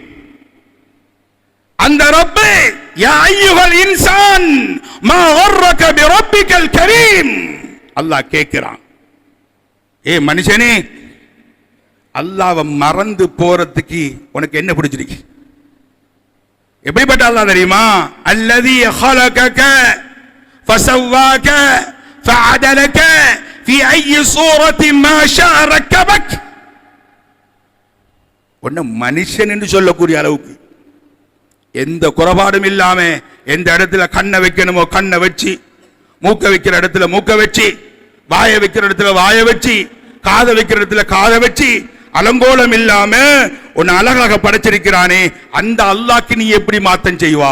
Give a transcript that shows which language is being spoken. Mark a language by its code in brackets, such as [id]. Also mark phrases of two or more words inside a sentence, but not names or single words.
[ar] அந்த ரப்பு يا أيها الإنسان ما غرك بربك الكريم. [ta] அல்லாஹ் கேட்கிறான், ஏ மனுஷனே, அல்லாஹ்வை மறந்து போறதுக்கு உனக்கு என்ன பிடிச்சிருக்கு? எப்படிப்பட்ட அல்லாஹ் தெரியுமா? [ar] அல்லதி خلقك فسواك فعدلك في اي صورة ما شاء ركبك. [ta] ஒண்ணு மனுஷன் என்று சொல்லக்கூடிய அளவுக்கு எந்த குறைபாடும் இல்லாம எந்த இடத்துல கண்ணை வைக்கணுமோ கண்ணை வச்சு, மூக்க வைக்கிற இடத்துல மூக்க வச்சு, வாய வைக்கிற இடத்துல வாய வச்சு, காத வைக்கிற இடத்துல காத வச்சு, அலங்கோலம் இல்லாம உன்னை அழகாக படைச்சிருக்கிறானே, அந்த அல்லாஹ்க்கு நீ எப்படி மாத்தம் செய்வா?